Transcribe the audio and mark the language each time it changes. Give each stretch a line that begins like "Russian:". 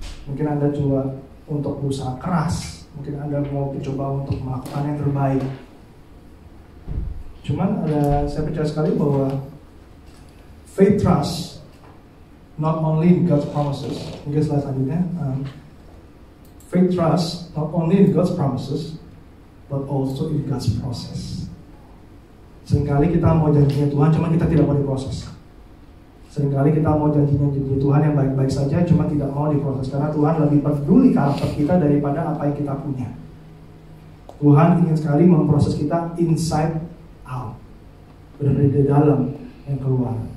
Indonesian: Mungkin Anda coba untuk berusaha keras, mungkin Anda mau coba untuk melakukan yang terbaik. Cuman saya percaya sekali bahwa
English: faith trust not only in God's promises.
Indonesian: Mungkin slide selanjutnya.
English: Faith trust not only in God's promises, but also in God's process.
Indonesian: Seringkali kita mau janjinya Tuhan, cuma kita tidak mau diproses. Seringkali kita mau janji Tuhan yang baik-baik saja, cuma tidak mau diproses. Karena Tuhan lebih peduli karakter kita daripada apa yang kita punya. Tuhan ingin sekali memproses kita
English: inside out,
Indonesian: benar-benar dari dalam yang keluar.